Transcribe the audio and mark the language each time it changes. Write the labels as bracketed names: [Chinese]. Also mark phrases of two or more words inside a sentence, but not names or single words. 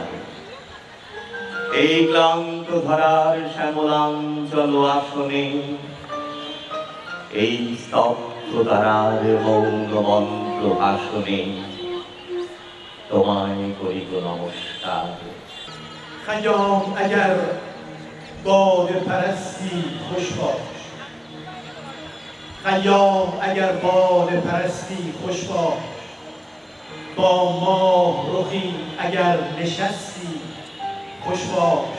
[Bangla] এই ক্লান্ত ধরার শ্যামলাঞ্চল আসনে, এই স্তব্ধ ধারার মৌন মন্ত্র ভাষণে, তোমায় করিব নমস্কার। [Persian] خیام اگر باد پرستی خوش باش، خیام اگر باد پرستی خوش باش، با ماه رخی اگر نشستی خوش باش.